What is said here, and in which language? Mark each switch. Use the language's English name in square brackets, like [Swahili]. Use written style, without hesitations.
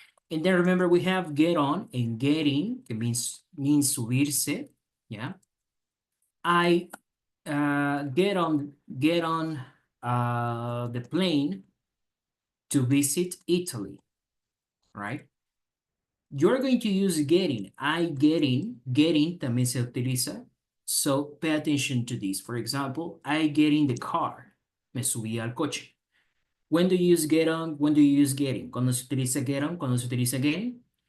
[English] And then remember, we have get on and getting. It means subirse. Yeah. I get on the plane to visit Italy, right? You're going to use getting. [Spanish] Getting también se utiliza. [English] So pay attention to this. For example, I get in the car. [Spanish] Me subí al coche. [English] When do you use get on? When do you use getting? [Spanish] ¿Cuándo se utiliza get on? ¿Cuándo se utiliza getting?